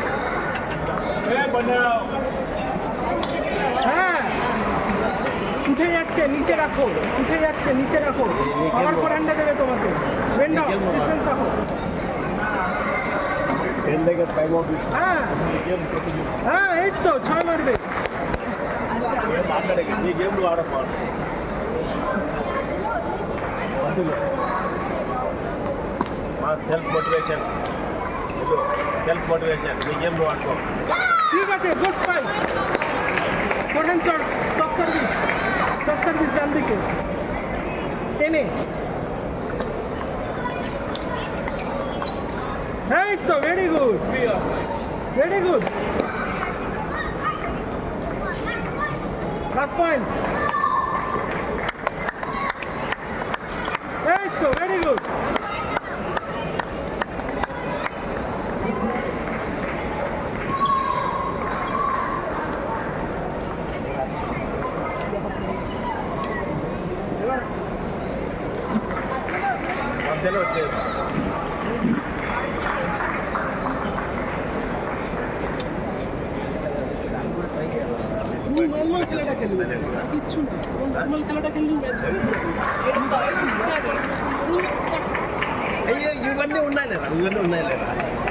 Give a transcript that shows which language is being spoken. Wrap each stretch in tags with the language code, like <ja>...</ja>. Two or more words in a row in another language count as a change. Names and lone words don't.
<bn>হ্যাঁ উঠে যাচ্ছে, নিচে রাখো, উঠে যাচ্ছে, নিচে রাখো, আবার ফোর হ্যান্ডে দেবে তোমাকে। বেন্ডাও, ডিস্টেন্স রাখো। হ্যাঁ হ্যাঁ এই তো 6 মারবে।</bn> <en>self motivation self motivation</en> <te>మీ గేమ్లో ఆడుకో.</te> <bn>ঠিক আছে,</bn> <en>good fight. fore hand shot, top service, top service</en> <bn>ডান দিকে টেনে। এই তো</bn> <en>very good, very good, last point.</en> <bn>এই তো</bn> <en>very good.</en> <te>మధ్యలో వచ్చేది</te> <bn>তুমি নর্মাল খেলাটা খেলবে, কিচ্ছু না, নর্মাল খেলাটা খেললে ম্যাচ।</bn> <te>అయ్యో ఇవన్నీ ఉన్నాయి లేదా</te>